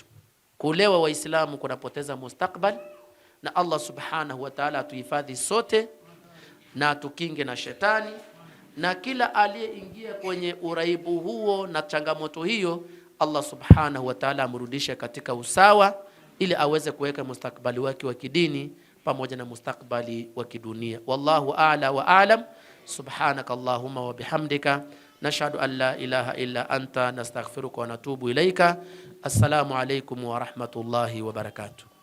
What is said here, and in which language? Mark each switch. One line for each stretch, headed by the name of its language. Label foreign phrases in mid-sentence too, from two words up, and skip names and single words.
Swahili: Kulewa Waislamu kunapoteza mustakbali, na
Arabic: الله سبحانه وتعالى
Swahili: atuhifadhi sote na tukinge na shetani, na kila aliyeingia kwenye uraibu huo na changamoto hiyo,
Arabic: الله سبحانه وتعالى
Swahili: amrudishe katika usawa ili aweze kuweka mustakbali wake wa kidini pamoja na mustakbali wa kidunia.
Arabic: والله أعلى وأعلم. سبحانك اللهم وبحمدك، نشهد أن لا إله إلا أنت، نستغفرك ونتوب إليك. السلام عليكم ورحمة الله وبركاته.